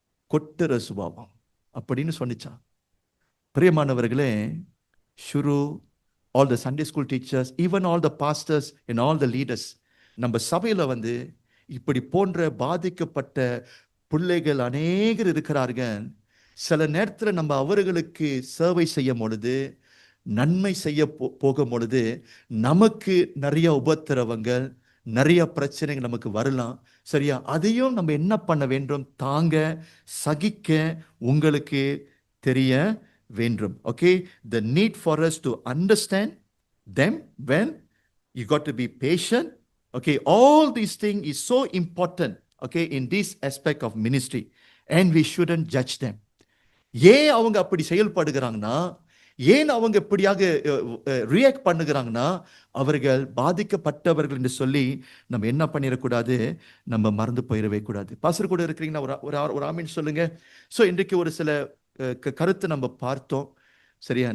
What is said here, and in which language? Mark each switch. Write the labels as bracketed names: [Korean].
[Tamil] கொட்டுற சுபாவம் அப்படின்னு சொன்னிச்சான். பிரியமானவர்களே, ஷுரு, [English] all the Sunday school teachers, even all the pastors and all the leaders, [Tamil] நம்ம சபையில் வந்து இப்படி போன்ற பாதிக்கப்பட்ட பிள்ளைகள் அநேகர் இருக்கிறார்கள். சில நேரத்தில் நம்ம அவர்களுக்கு சேவை செய்யும் பொழுது நன்மை செய்ய போகும் பொழுது நமக்கு நிறைய உபத்திரவங்கள், நிறைய பிரச்சனைகள் நமக்கு வரலாம். சரியா? அதையும் நம்ம என்ன பண்ண வேண்டும்? தாங்க, சகிக்க உங்களுக்கு தெரிய வேண்டும். [English] Okay? The need for us to understand them when you got to be patient. Okay? All these things is so important. Okay? In this aspect of ministry. And we shouldn't judge them. [Tamil] ஏன் அவங்க அப்படி செயல்படுகிறாங்கன்னா, ஏன் அவங்க இப்படியாக react பண்ணுகிறாங்கன்னா, அவர்கள் பாதிக்கப்பட்டவர்கள் என்று சொல்லி நம்ம என்ன பண்ணிடக்கூடாது? நம்ம மறந்து போயிடவே கூடாது. பாஸ்டர் கூட இருக்கிறீங்கன்னா ஒரு ஆமீன் சொல்லுங்க. ஸோ இன்றைக்கு ஒரு சில கருத்தை நம்ம பார்த்தோம். சரியா?